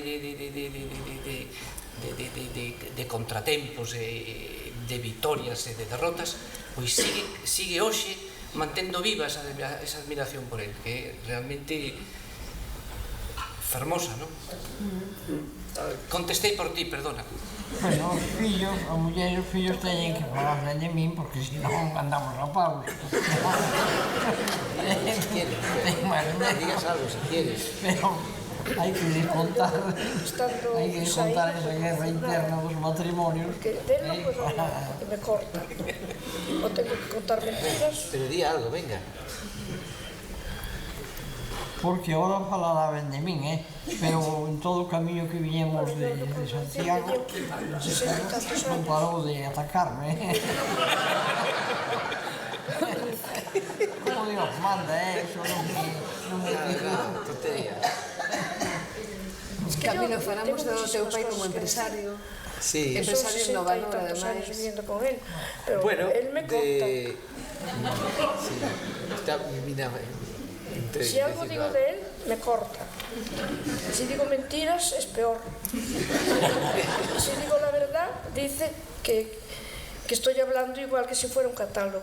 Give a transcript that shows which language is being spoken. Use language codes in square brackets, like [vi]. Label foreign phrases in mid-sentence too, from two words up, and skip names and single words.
[gl] de contratempos, de vitorias e de derrotas, pois sigue hoxe mantendo viva esa admiración por él, que é realmente fermosa, non? Contestei por ti, perdona. Bueno, os fillos, a muller e os fillos teñen que falar de min, porque senón andamos a pau. [es] Digas algo, si quieres. [gl] Pero hai que descontar esa guerra interna dos matrimonios. [es] Que del non puedo hablar, porque me corta. O tengo que contar mentiras. Pero di algo, venga. [gl] Porque ahora falaba ben de min, pero en todo o camiño que viñemos de Santiago non parou de atacarme. [es] Como Dios manda, eso non me Tontería. [gl] Camilo, falamos do teu pai como empresario. Sí. Empresario innovador, años ademais. [es] viviendo con él, pero Bueno, él me corta. Sí, está Mimina... Si algo digo de él, me corta. Si digo mentiras, es peor. Si digo la verdad, dice que estoy hablando igual que si fuera un catálogo.